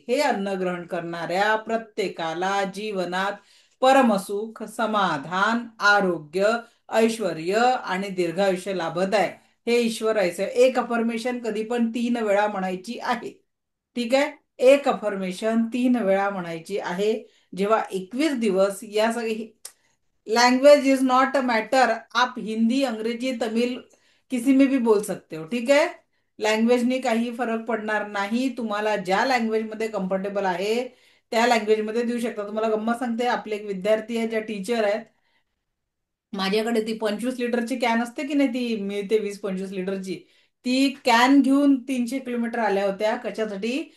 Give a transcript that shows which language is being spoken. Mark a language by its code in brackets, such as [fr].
[mr] हे अन्न ग्रहण करणाऱ्या प्रत्येकाला जीवनात परमसुख, समाधान, आरोग्य, ऐश्वर्य आणि दीर्घायुष्य लाभत आहे. हे ईश्वरायचं. एक अफर्मेशन कधी पण 3 वेळा म्हणायची आहे. ठीक आहे, एक अफर्मेशन 3 वेळा म्हणायची आहे. जेव्हा 21 दिवस, या सगळी [en] language is not a matter, [hi] आप हिंदी, अंग्रेजी, तमिल किसी में भी बोल सकते हो. [mr] ठीक आहे, लँग्वेजने काही फरक पडणार नाही. तुम्हाला ज्या लँग्वेज मध्ये कम्फर्टेबल आहे त्या लँग्वेज मध्ये देऊ शकता. तुम्हाला गंमत सांगते, आपले एक विद्यार्थी आहे, ज्या टीचर आहेत, माझ्याकडे ती 25 लिटरची कॅन असते की नाही, ती मिळते 20-25 लिटरची, ती कॅन घेऊन 300 किलोमीटर आल्या होत्या. कशासाठी?